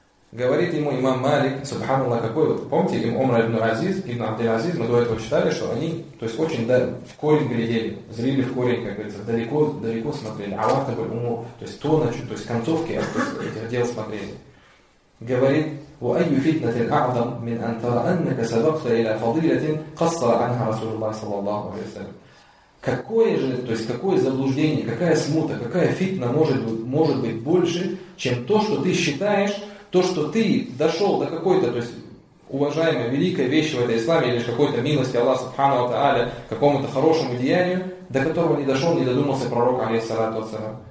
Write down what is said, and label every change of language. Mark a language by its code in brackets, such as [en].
[ru] Говорит ему имам Малик, субханаллах, какой вот, помните, им Умра ибн Азиз, ибн Абдель-Азиз, мы до этого считали, что они, то есть очень в корень глядели, зрели в корень, как говорится, далеко, далеко смотрели, Аллах такой, уму, то есть то, значит, то есть концовки этих дел смотрели. Говорит, [ar] وَأَيُّ فِتْنَةٍ أَعْظَمْ مِنْ أَنْ تَرَ أَنَّكَ سَبَقْتَ إِلَى فَضِيلَةٍ قَصَّرَ عَنْهَا رَسُولُ اللَّهِ صَلَى اللَّهُ عَلَيْهِ وَسَلَّمَ. [ru] Какое же, то есть какое заблуждение, какая смута, какая фитна может быть больше, чем то, что ты считаешь, то, что ты дошел до какой-то, то есть, уважаемой, великой вещи в этой исламе, или же какой-то милости Аллаха Субхану ва Тааля, какому-то хорошему деянию, до которого не дошел, не додумался пророк, алейхиссалату вассалям.